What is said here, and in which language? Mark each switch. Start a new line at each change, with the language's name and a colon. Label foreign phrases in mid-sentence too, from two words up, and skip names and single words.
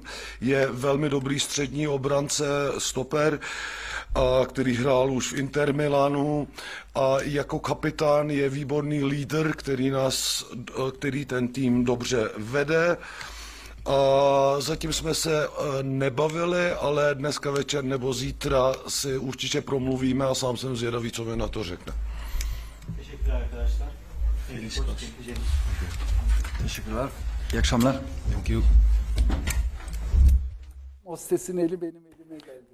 Czech: Je velmi dobrý střední obránce, stoper, který hrál už v Inter Milanu a jako kapitán je výborný lídr, který ten tým dobře vede. Zatím jsme se nebavili, ale dneska večer nebo zítra si určitě promluvíme a sám jsem zvědavý, co mi na to řekne.
Turkish: Teşekkürler. İyi akşamlar.
English: Thank you.
Turkish: Hostes'in eli benim elime değdi.